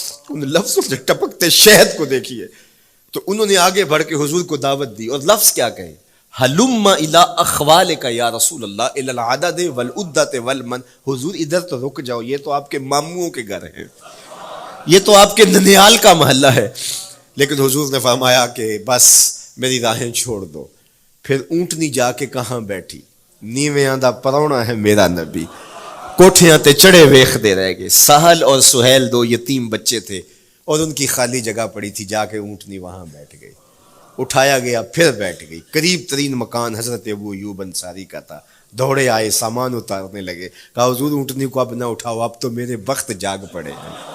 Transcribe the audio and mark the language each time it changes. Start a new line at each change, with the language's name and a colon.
Urdu: ان لفظوں سے ٹپکتے شہد کو دیکھیے. تو انہوں نے آگے بڑھ کے حضور کو دعوت دی, اور لفظ کیا کہے,
Arabic: حلم الی اخوالک یا رسول اللہ الی العدد والعدۃ والمن.
Urdu: حضور ادھر تو رک جاؤ, یہ تو آپ کے ماموں کے گھر ہیں, یہ تو آپ کے ننیال کا محلہ ہے. لیکن حضور نے فرمایا کہ بس میری راہیں چھوڑ دو. پھر اونٹنی جا کے کہاں بیٹھی,
Punjabi: نیویاں دا پرونا ہے میرا نبی, کوٹھیاں تے چڑھے ویخ دے رہ گئے.
Urdu: سہل اور سہیل دو یتیم بچے تھے, اور ان کی خالی جگہ پڑی تھی, جا کے اونٹنی وہاں بیٹھ گئی. اٹھایا گیا, پھر بیٹھ گئی. قریب ترین مکان حضرت ابو ایوب انصاری کا تھا. دوڑے آئے, سامان اتارنے لگے. کہا حضور اونٹنی کو اب نہ اٹھاؤ, اب تو میرے وقت جاگ پڑے ہیں.